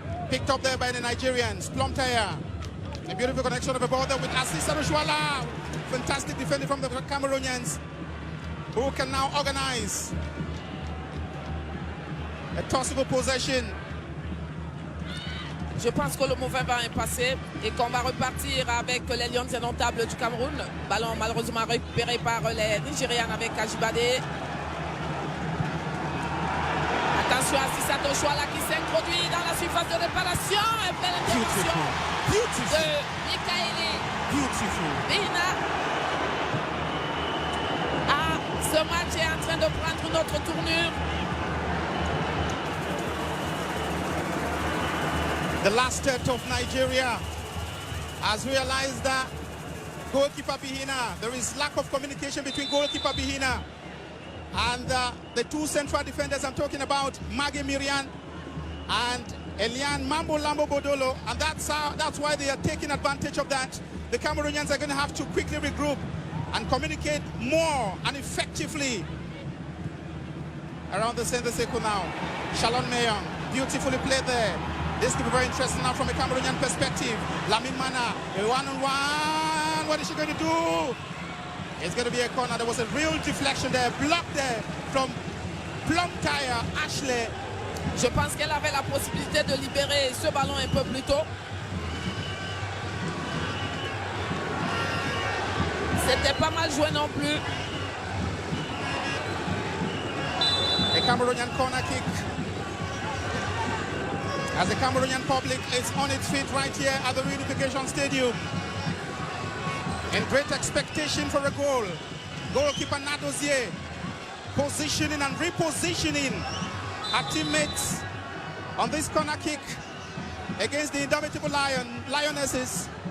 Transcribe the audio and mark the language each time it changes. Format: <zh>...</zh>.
<en>Picked up there by the Nigerians. Plumtire. A beautiful connection of the ball there with Assissato Chouala. Fantastic defending from the Cameroonians, who can now organize a tossable possession.</en> <fr>Je pense que le mauvais vent est passé et qu'on va repartir avec les Lions indomptables du Cameroun. Ballon malheureusement récupéré par les Nigérians avec Ajibade. Attention à Assissato Chouala qui s'introduit dans la surface de réparation. Et belle intervention de Mikaeli Bihina. Ce match est en train de prendre une autre tournure.</fr> <en>The last third of Nigeria has realized that goalkeeper Bihina, there is lack of communication between goalkeeper Bihina and the two central defenders I'm talking about, Maggie Miriam and Elian Mambo Lambo Bodolo, and that's why they are taking advantage of that. The Cameroonians are going to have to quickly regroup and communicate more and effectively around the center circle now. Shalon Mayong, beautifully played there. This could be very interesting now from a Cameroonian perspective. Lamin Mana, a one-on-one. What is she going to do? It's going to be a corner. There was a real deflection there, blocked there from Plumtire Ashley.</en> <fr>Je pense qu'elle avait la possibilité de libérer ce ballon un peu plus tôt. C'était pas mal joué non plus.</fr> <en>A Cameroonian corner kick. As the Cameroonian public is on its feet right here at the Reunification Stadium. In great expectation for a goal. Goalkeeper Nadozier positioning and repositioning her teammates on this corner kick against the indomitable Lionesses.</en>